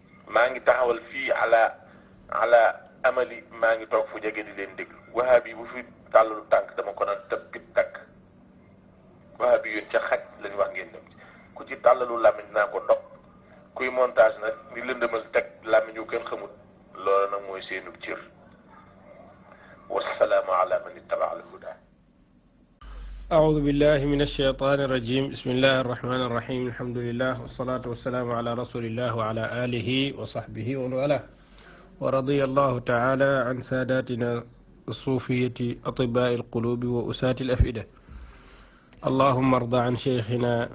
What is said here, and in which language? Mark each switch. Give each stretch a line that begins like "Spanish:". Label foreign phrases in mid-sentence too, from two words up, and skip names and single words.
Wolof: maa ngi taxawal fii ala amali maa ngi toog fu jege di leen déglu wahabi bu fi tàllalu tànk dama ko naan tëbbit takk wahabi yoon ca xaj lañu wax ngeen dem ku ci tàllalu làmmiñ naa ko ndog kuy montage nag ni lëndëmal teg làmmiñ yu kenn xamul loolu nag mooy seenu cër
Arabic: والسلام على من اتبع الهدى أعوذ بالله من الشيطان الرجيم بسم الله الرحمن الرحيم الحمد لله والصلاة والسلام على رسول الله وعلى آله وصحبه ومن والاه ورضي الله تعالى عن ساداتنا الصوفية أطباء القلوب وأساة الأفئدة اللهم ارض عن شيخنا